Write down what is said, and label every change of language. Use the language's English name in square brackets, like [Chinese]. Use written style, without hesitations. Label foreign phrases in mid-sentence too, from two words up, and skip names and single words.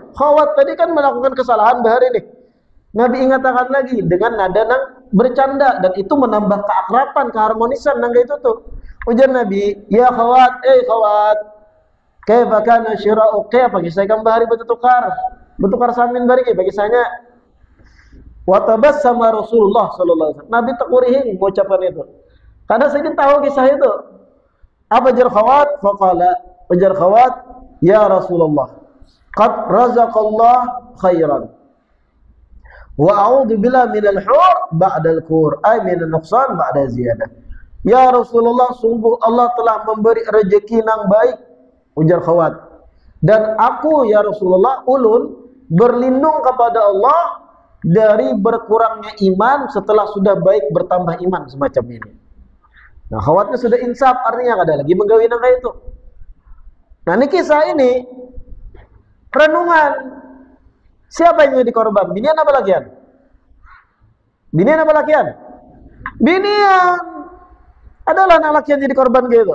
[Banjar] Khawat tadi kan melakukan kesalahan bahari ini. Nabi ingatkan lagi dengan nada nang bercanda, dan itu menambah keakraban, keharmonisan nang itu tuh. Ujar Nabi, [Arabic] "يا خوات خوات كيف كان شراؤك?" [Banjar] Apa kisah ikan bahari bertukar samin bahari bagi kisahnya. [Arabic] وتبسم رسول الله صلى الله عليه وسلم. [Banjar] Nabi tekurihin mengucapkan itu. Karena saya tahu kisah itu. Apa jar Khawat? Faqala, ujar Khawat, [Arabic] "يا رسول الله قد رزق الله خيرا وأعوذ بالله من الحور بعد الكور أي من النقصان بعد الزيادة." يا رسول الله, [Banjar] sungguh Allah telah memberi rezeki yang baik, ujar Khawat. Dan aku [Arabic] يا رسول الله, [Banjar] ulun berlindung kepada Allah dari berkurangnya iman setelah sudah baik bertambah iman semacam ini. Nah, Khawatnya sudah insaf, artinya ada lagi menggawi nang kayak itu. Nah, ini kisah ini renungan. Siapa yang jadi korban? Binian apa lakian? Binian apa lakian? Binian adalah anak lakian jadi korban gitu.